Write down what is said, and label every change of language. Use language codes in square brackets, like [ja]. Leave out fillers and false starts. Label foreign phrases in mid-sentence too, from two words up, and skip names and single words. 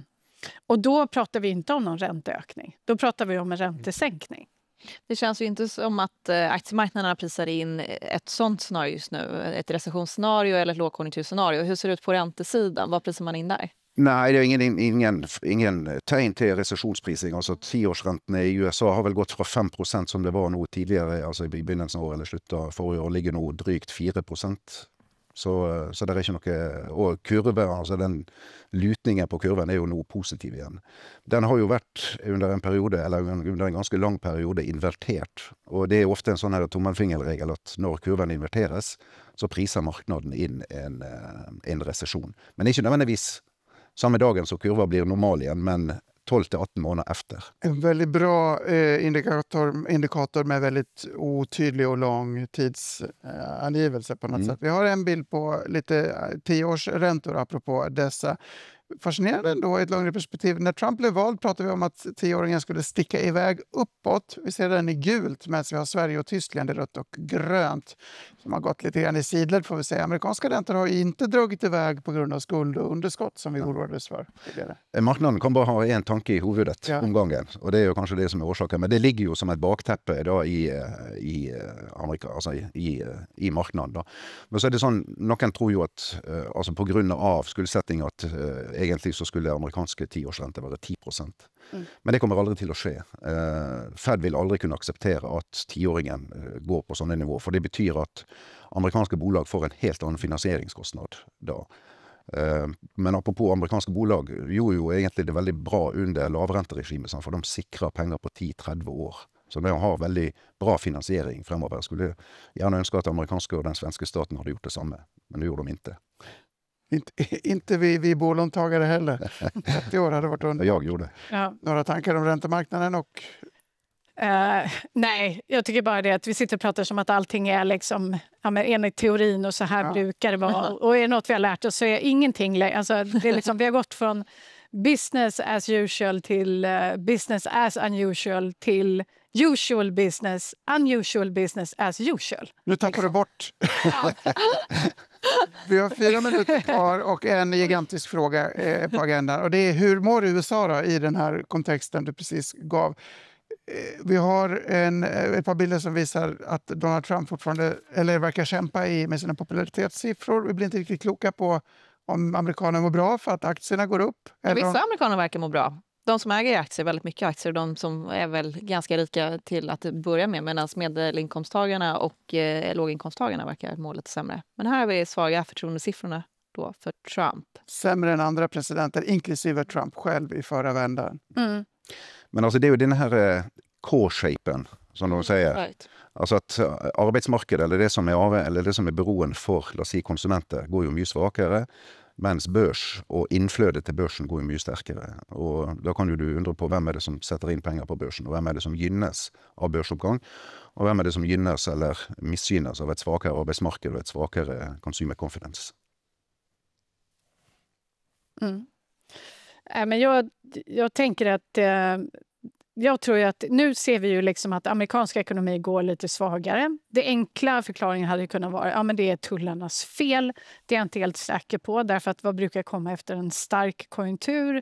[sv] Och då pratar vi inte om någon ränteökning. Då pratar vi om en räntesänkning. Det känns ju inte som att aktiemarknaderna prisar in ett sånt scenario just nu. Ett recessionsscenario eller ett lågkonjunkturscenario. Hur ser det ut på räntesidan? Vad prisar man in där? Nej, det är ingen [no] tegn til recessionsprising. Altså 10-årsrentene i USA har vel gått fra 5% som det var nå tidligere, altså i begynnelsen av året eller slutt av forrige år, ligger nå drygt 4%. Så det er ikke noe, og kurven, altså den lutningen på kurven er jo nå positiv igjen. Den har jo vært under en periode, eller under en ganske lang periode, invertert. Og det er ofte en sånn her tommelfingerregel at når kurven inverteres, så priser marknaden inn en recession. Men ikke nødvendigvis samme dagen så kurva blir normal igjen, [sv] men 12-18 månader efter. En väldigt bra indikator med väldigt otydlig och lång tidsangivelse på något sätt. Vi har en bild på lite 10-årsräntor apropå dessa. fascinerande ändå i ett längre perspektiv. När Trump blev vald pratade vi om att 10-åringen skulle sticka iväg uppåt. Vi ser den i gult medan vi har Sverige och Tyskland i rött och grönt som har gått lite grann i sidled, får vi säga. Amerikanska räntor har inte dragit iväg på grund av skuld och underskott som vi oroades för tidigare. Marknaden kan bara ha en tanke i huvudet om gången, och det är ju kanske det som är orsaken. Men det ligger ju som ett bakteppe då i Amerika, alltså i marknaden. [no] Da. Men så är det sånn, noen tror jo at altså på grunn av skuldsetting at egentlig så skulle amerikanske 10-årsrente være 10%. Men det kommer aldri til å skje. Fed vil aldri kunne akseptere at 10-åringen går på sånne nivå, for det betyr at amerikanske bolag får en helt annen finansieringskostnad da. Men apropos amerikanske bolag gjorde jo egentlig det veldig bra under lavrenteregimet, for de sikrer penger på 10-30 år. Så de har veldig bra finansiering fremover. Jeg skulle gjerne ønske at amerikanske og den svenske staten hadde gjort det samme, men det gjorde de inte. [sv] Inte vi bolåntagare heller. 30 år hade varit under. Jag gjorde det. Ja. Några tankar om räntemarknaden och... Nej, jag tycker bara det att vi sitter och pratar som att allting är liksom, ja, men enligt teorin och så här brukar det vara. Och är det något vi har lärt oss så är ingenting, alltså det är liksom, vi har gått från [en] business as usual [sv] till [en] business as unusual [sv] till [en] usual business, unusual business as usual. [sv] Nu tappar du bort. Vi har 4 minuter kvar och en gigantisk fråga på agendan. Och det är hur mår USA då, i den här kontexten du precis gav? Vi har ett par bilder som visar att Donald Trump fortfarande verkar kämpa med sina popularitetssiffror. Vi blir inte riktigt kloka på om amerikaner mår bra för att aktierna går upp. Vissa amerikaner verkar må bra. De som äger aktier, väldigt mycket aktier, de som är väl ganska rika till att börja med, medan medelinkomsttagarna och låginkomsttagarna verkar må lite sämre. Men här har vi svaga förtroendesiffrorna då för Trump. Sämre än andra presidenter, inklusive Trump själv i förra vändan. [no] Men altså, det er jo denne her K-shapen, som de sier. [en] Right. [no] Altså at arbeidsmarkedet, eller det som er beroen for, la oss si, konsumenter, går jo mye svakere, mens børs og innflødet til børsen går jo mye sterkere. Og da kan jo du undre på hvem er det som setter inn penger på børsen, og hvem er det som gynnes av børsoppgang, og hvem er det som gynnes eller misgynnes av et svakere arbeidsmarked og et svakere [en] consumer confidence. [sv] Men jag tänker att jag tror ju att nu ser vi ju liksom att amerikanska ekonomi går lite svagare. Det enkla förklaringen hade kunnat vara men det är tullarnas fel. Det är jag inte helt säker på, därför att vad brukar komma efter en stark konjunktur?